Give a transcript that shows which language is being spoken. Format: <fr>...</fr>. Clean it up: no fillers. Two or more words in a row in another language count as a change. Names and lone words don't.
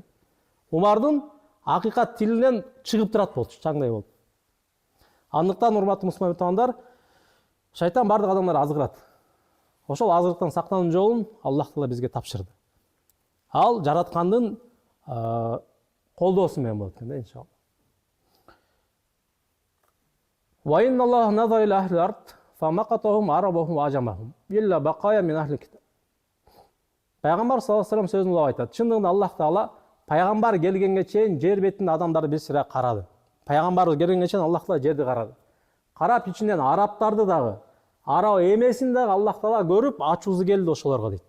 <ky>Умардын акыйкат тилинен чыгып турат болчу, чаңдай болду. Андыктан урматтуу мусулман туугандар, шайтан бардык адамдарды азгырат. Ошол азгырыктан сактануу жолун Аллах Таала бизге тапшырды. Ал жараткандын колдоосу менен болот экен да, иншалла.</ky> <ar>وإن الله نظر إلى أهل الأرض فمقتهم عربهم وعجمهم إلا بقايا من أهل الكتاب.</ar> <ky>Пайгамбар</ky> <ar>صلى الله عليه وسلم</ar> <ky>сөзүн улап айтат. Чындыгында Аллах Таала пайгамбар келгенге чейин жер бетинде адамдарды бир сыра карады. Пайгамбар келгенге чейин Аллах Таала жерди карады. Карап ичинен арабтарды дагы, араб эмесин дагы Аллах Таала көрүп, ачуусу келди ошолорго дейт.</ky>